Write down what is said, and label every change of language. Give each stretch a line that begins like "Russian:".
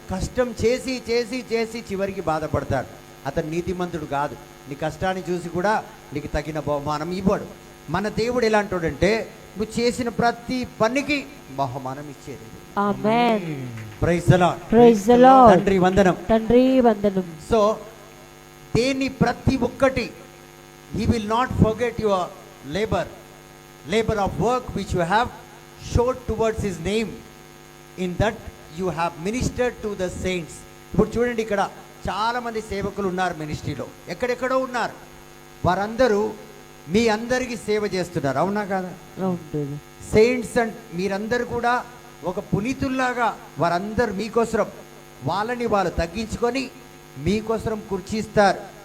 Telugu: కష్టం చేసి చేసి చేసి చివరికి బాధపడతాడు. అతను నీతిమంతుడు కాదు. నీ కష్టాన్ని చూసి కూడా నీకు తగిన బహుమానం ఇవ్వడు. మన దేవుడు ఎలాంటోడంటే నువ్వు చేసిన ప్రతి పనికి బహుమానం ఇచ్చేది. ఆమేన్.
English: Praise the Lord. Praise the Lord.
Telugu: తండ్రి వందనం. తండ్రి వందనం. సో దేన్ని ప్రతి ఒక్కటి
English: he will not forget your labor of work which you have showed towards his name, in that you have ministered to the saints.
Telugu: ఇప్పుడు చూడండి, ఇక్కడ చాలా మంది సేవకులు ఉన్నారు మినిస్ట్రీలో, ఎక్కడెక్కడో ఉన్నారు. వారందరూ మీ అందరికీ సేవ చేస్తున్నారు, అవునా కాదా? అవును. సెయింట్స్ అండ్ మీరందరూ కూడా ఒక పునీతుల్లాగా వారందరూ మీకోసరం వాళ్ళని వాళ్ళు తగ్గించుకొని మీకోసరం కుర్చీస్తారు.